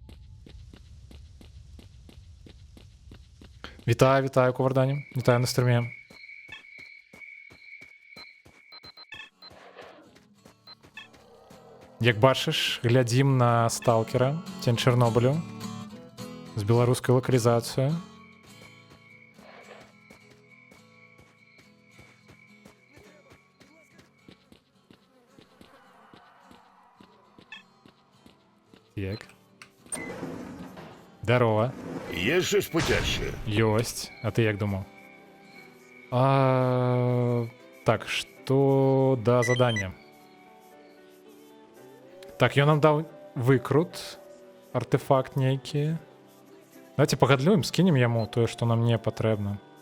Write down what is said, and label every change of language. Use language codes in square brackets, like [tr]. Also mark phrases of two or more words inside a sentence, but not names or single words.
[be] Вітаю, вітаю, Ковардані. Вітаю на стріме. Як бачыш, глядзім на сталкера, Цень Чарнобылю, з беларускай лакалізацыяй. Так. [uk] Здорово. Є щось потяжче? [be] Ёсць. А ты як думаў? Так, што да задання? Так, ён нам даў выкрут, артефакт нейкі. Давайте пагадлюем, скінем яму тое, што нам не патрэбна.